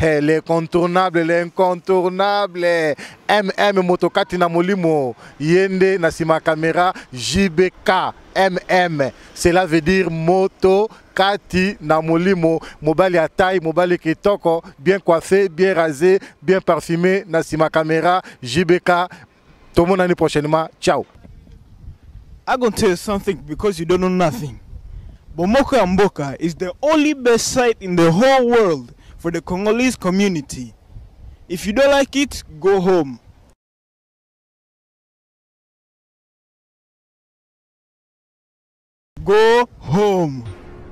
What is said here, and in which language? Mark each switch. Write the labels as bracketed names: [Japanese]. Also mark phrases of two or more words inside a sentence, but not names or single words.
[Lingala] MM Motokati na Molimo Yende na sima caméra JBK MM [French] cela veut dire [Lingala] moto Kati na Molimo mobali à taille mobali kitoko [French] bien coiffé bien rasé bien parfumé [Lingala] na sima caméra JBK [French] tout le monde l'année prochainement [Lingala] ciao. [English] I'm going to tell you something because you don't know nothing. Bomoko ya Mboka is the only best site in the whole world for the Congolese community. If you don't like it, go home. Go home.